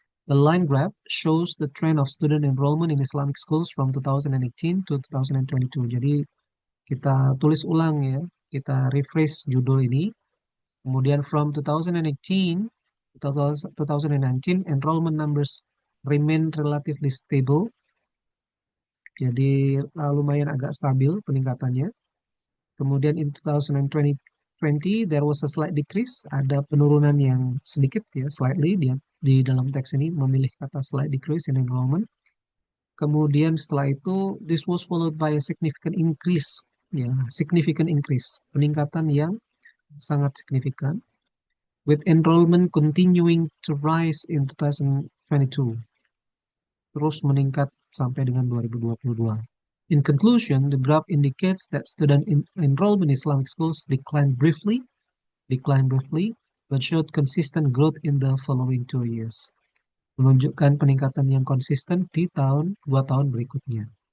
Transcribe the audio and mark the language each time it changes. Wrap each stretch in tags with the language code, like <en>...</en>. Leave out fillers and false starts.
<en>The line graph shows the trend of student enrollment in Islamic schools from 2018 to 2022.</en> <id>Jadi kita tulis ulang ya, kita refresh judul ini. Kemudian</id> <en>from 2018 to 2019, enrollment numbers remain relatively stable.</en> <id>Jadi lumayan agak stabil peningkatannya. Kemudian</id> <en>in 2020, there was a slight decrease.</en> <id>Ada penurunan yang sedikit ya,</id> <en>slightly.</en> <id>Dia di dalam teks ini memilih kata</id> <en>slight decrease in enrollment.</en> <id>Kemudian setelah itu,</id> <en>this was followed by a significant increase.</en> <id>Ya,</id> <en>significant increase.</en> <id>Peningkatan yang sangat signifikan.</id> <en>With enrollment continuing to rise in 2022.</en> <id>Terus meningkat sampai dengan 2022.</id> <en>In conclusion, the graph indicates that student enrollment in Islamic schools declined briefly, but showed consistent growth in the following 2 years.</en> <id>menunjukkan peningkatan yang konsisten di tahun 2 tahun berikutnya.</id>